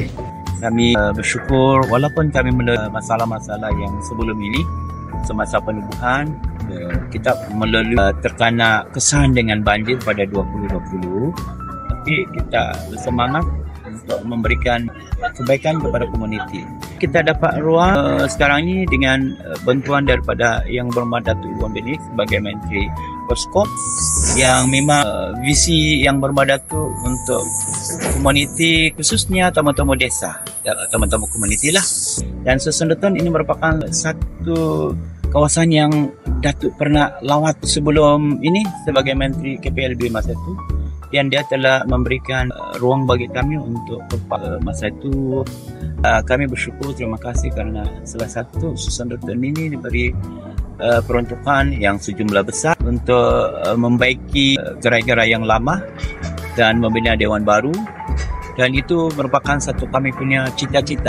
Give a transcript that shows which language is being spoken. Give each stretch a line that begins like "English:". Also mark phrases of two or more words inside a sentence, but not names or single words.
Malay: Kami bersyukur walaupun kami melalui masalah-masalah yang sebelum ini semasa penubuhan, kita melalui terkena kesan dengan banjir pada 2020, tapi kita bersemangat untuk memberikan kebaikan kepada komuniti. Kita dapat ruang sekarang ini dengan bantuan daripada Yang Berhormat Datuk Iwan Benedict sebagai Menteri Perskop, yang memang visi Yang Berhormat Datuk untuk komuniti, khususnya tamu-tamu desa, tamu-tamu komuniti lah. Dan Susun Duton ini merupakan satu kawasan yang Datuk pernah lawat sebelum ini sebagai Menteri KPLB masa itu, dan dia telah memberikan ruang bagi kami untuk masa itu. Kami bersyukur, terima kasih kerana salah satu Susun Duton ini diberi peruntukan yang sejumlah besar untuk membaiki gerai-gerai yang lama dan membina dewan baru, dan itu merupakan satu kami punya cita-cita.